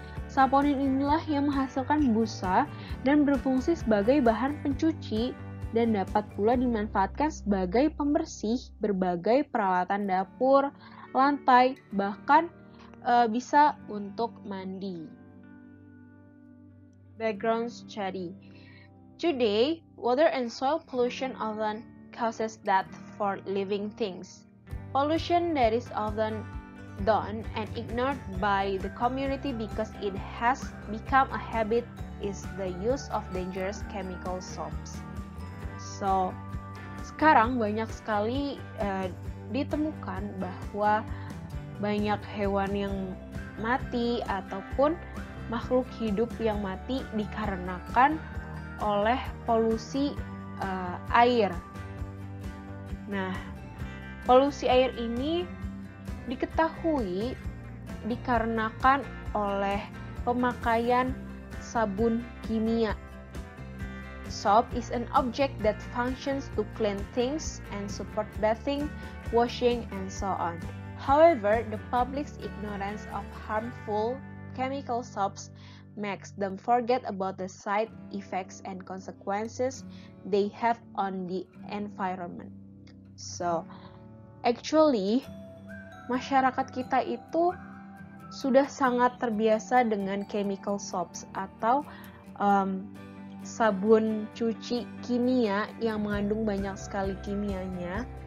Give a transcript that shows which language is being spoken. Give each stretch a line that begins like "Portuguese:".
Indonesian: Saponin inilah yang menghasilkan busa dan berfungsi sebagai bahan pencuci dan dapat pula dimanfaatkan sebagai pembersih berbagai peralatan dapur, lantai, bahkan bisa untuk mandi.
English: Background study. Today, water and soil pollution often causes death for living things. Pollution that is often done and ignored by the community because it has become a habit is the use of dangerous chemical soaps.
Indonesian: So, sekarang banyak sekali ditemukan bahwa banyak hewan yang mati ataupun makhluk hidup yang mati dikarenakan oleh polusi air. Nah, polusi air ini diketahui dikarenakan oleh pemakaian sabun kimia.
English: Soap is an object that functions to clean things and support bathing, washing, and so on. However, the public's ignorance of harmful chemical soaps makes them forget about the side effects and consequences they have on the environment. So, actually,
Indonesian: masyarakat kita itu sudah sangat terbiasa dengan chemical soaps atau sabun cuci kimia yang mengandung banyak sekali kimianya.